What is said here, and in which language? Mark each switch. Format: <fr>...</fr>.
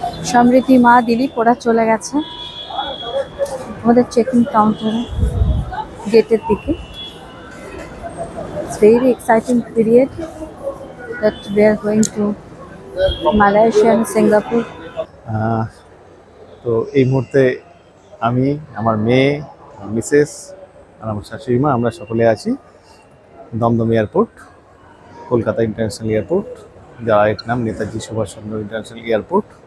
<bn>সমৃদ্ধি, মা, দিলীপ ওরা চলে গেছে আমাদের চেকিং কাউন্টারে, গেটের দিকে।</bn> <en>It's very exciting period that we are going to Malaysia and Singapore.</en> <bn>তো এই মুহূর্তে আমি, আমার মেয়ে, মিসেস আর আমার শাশুড়ি মা, আমরা সকলে আছি Dumdum airport, Kolkata international airport, যার এক নাম নেতাজি সুভাষচন্দ্র ইন্টারন্যাশনাল এয়ারপোর্ট।</bn>